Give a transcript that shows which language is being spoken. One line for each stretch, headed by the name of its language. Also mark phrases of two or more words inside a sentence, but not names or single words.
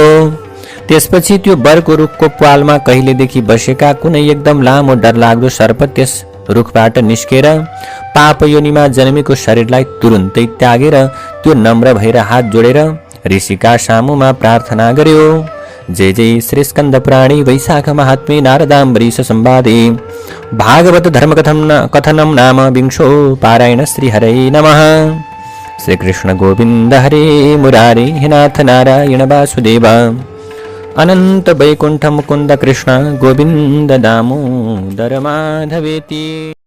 Nepali: त्यसपछि त्यो बरको रुखको प्वालमा कहिलेदेखि बसेका कुनै एकदम लामो डरलाग्दो सर्प त्यस रुखबाट निस्केर पाप योनिमा जन्मेको शरीरलाई तुरुन्तै त्यागेर त्यो नम्र भएर हात जोडेर ऋषिका सामुमा प्रार्थना गर्यो।
Sanskrit: जय जय श्री स्कन्द पुराणे वैशाख महात्म्ये नारदाम्बरीश संवादे भागवत धर्म कथनम नाम विंशो पारायण श्री हरे नमः। श्री कृष्ण गोविंद हरे मुरारे हे नाथ नारायण वासुदेव अनंत वैकुंठ मुकुंद कृष्ण गोविंद दामोदर माधवेति।